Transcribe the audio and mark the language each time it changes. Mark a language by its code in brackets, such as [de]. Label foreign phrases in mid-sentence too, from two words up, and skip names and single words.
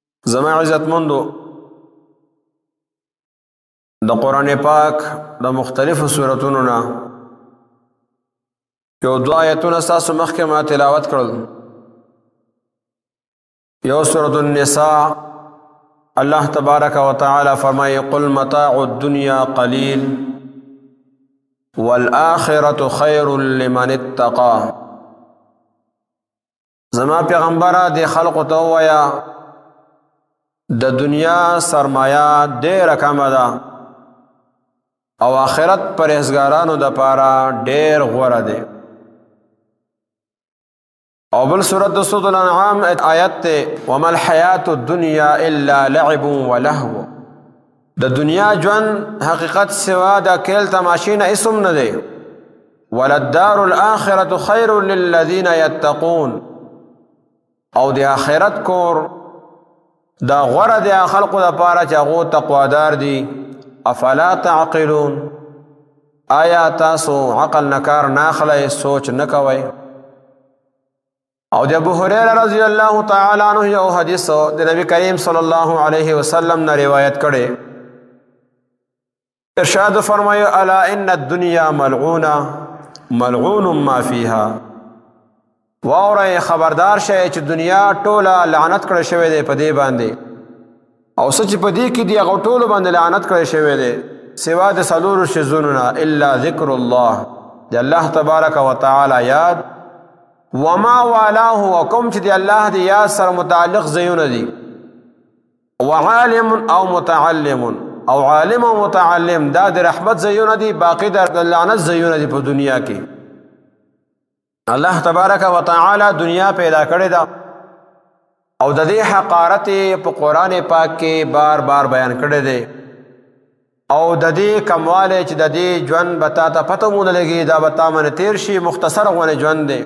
[ps] زما عزت مندو د قرآن پاک د مختلفو سورتونو نه یو دو آیتونه ستاسو مخکې ما تلاوت کړل. یو سورة النساء الله [ar] تبارک و تعالی [ps] فرمایي [ar] قل متاع الدنيا قلیل والآخرة خیر لمن اتقى. [ps] زما پیغمبره د خلقو ته ووایه د دنیا سرمایه ډېره کمه ده او آخرت پرهیزګارانو دپاره ډېر غوره دی. او بل سورة سورة الانعام آیت ته [ar] وما الحیات الدنیا الا لعب ولهو. [ps] د دنیا ژوند حقیقت سوا د کیل تماشې نه اسم نه دی. [ar] وللدار الآخرة خیر للذین یتقون. [ps] او د آخرت کور دا غوره دی خلقو دپاره چې هغو تقوادار دي. [ar] افلا تعقلون. [ps] آیا تاسو عقل نه کار نه اخلئ، سوچ نه کوئ؟ او د ابو هريره [ar] رضی الله تعالی عنہ [ps] یو حدیث د نبی کریم [ar] صلی الله علیه وسلم [ps] نه روایت کړي. ارشاد فرمایو [ar] الا ان الدنيا ملعونه ملعون ما فيها. [ps] واورئ خبردار شئ چې دنیا ټوله لعنت کړی شوی دی په دې باندې، او څه چې په دې کې دی هغه ټولو باندې لعنت کړی شوی دی سوا د څلورو شیزونو نه [ar] الا ذکر الله، [ps] د الله [ar] تبارک و تعالی [ps] یاد، [ar] وما والاه [ps] وکم چې دی الله دی یاد سره متعلق ځایونه دي، وعالم او متعلم او عالم او متعلم دا د رحمت ځایونه دي، باقی د لعنت ځایونه دي په دنیا کې. الله [ar] تبارک و تعالی [ps] دنیا پیدا کړې ده او د دې حقارت په قرآن پاک کې بار بار بیان کړی دی، او د دې کمواله چې د دې ژوند به تا ته پته مونه لګي دا به تا باندې تیر شي، مختصر غوندې ژوند دی.